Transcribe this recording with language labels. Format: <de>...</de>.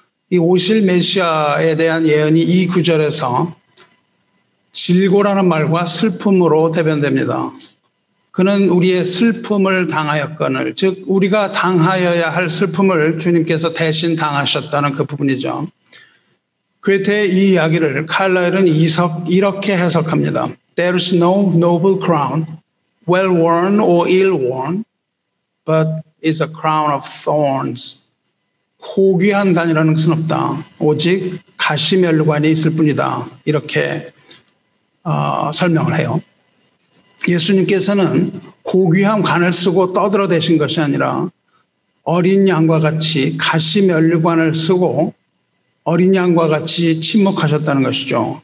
<ko>이 오실 메시아에 대한 예언이 이 구절에서 질고라는 말과 슬픔으로 대변됩니다. 그는 우리의 슬픔을 당하였거늘, 즉 우리가 당하여야 할 슬픔을 주님께서 대신 당하셨다는 그 부분이죠. 괴테의 이 이야기를 칼라일은 이렇게 해석합니다.</ko> <en>There is no noble crown, well worn or ill worn, but is a crown of thorns.</en> <ko>고귀한 관이라는 것은 없다. 오직 가시면류관이 있을 뿐이다. 이렇게 설명을 해요. 예수님께서는 고귀한 관을 쓰고 떠들어대신 것이 아니라 어린 양과 같이 가시면류관을 쓰고 어린 양과 같이 침묵하셨다는 것이죠.</ko>